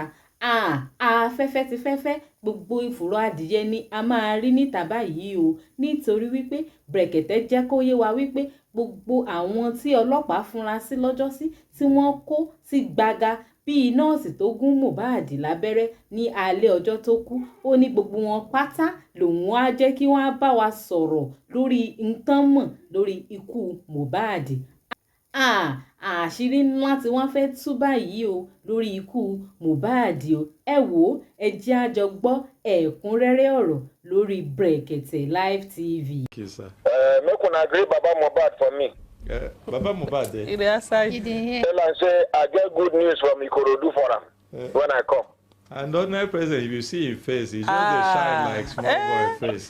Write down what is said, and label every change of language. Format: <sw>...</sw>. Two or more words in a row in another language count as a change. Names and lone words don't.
<yo>Afẹ́fẹ́ ti fẹ́fẹ́ gbogbo ìfòró adìyẹ ni a máa rí níta báyìí o, nítorí wípé Brekete jẹ́ kó yé wa wípé gbogbo àwọn tí ọlọ́pàá fúnra sí lọ́jọ́sí tí wọ́n kó sí gbàgà bíi nọ́ọ̀sì tó gún Mohbad lábẹ́rẹ́ ní alẹ́ ọjọ́ tó kú, ó ní gbogbo wọn pátá lòun á jẹ́ kí wọ́n á bá wa sọ̀rọ̀ lórí nǹkan mọ̀ lórí ikú Mohbad. Àṣírí ńlá tí wọ́n fẹ́ tú báyìí o lórí ikú Mohbad o. Ẹ wò ó, ẹ jẹ́ á jọ gbọ́ ẹ̀kúnrẹ́rẹ́ ọ̀rọ̀ lórí Brekete Live TV.</yo> <pcm>Make una agree Baba Mohbad for me. Baba Mohbad. He dey side. Tell am say I get good news from Ikorodu for am when I come. And ordinary president, if you see his face, he just dey shine like small boy face.</pcm>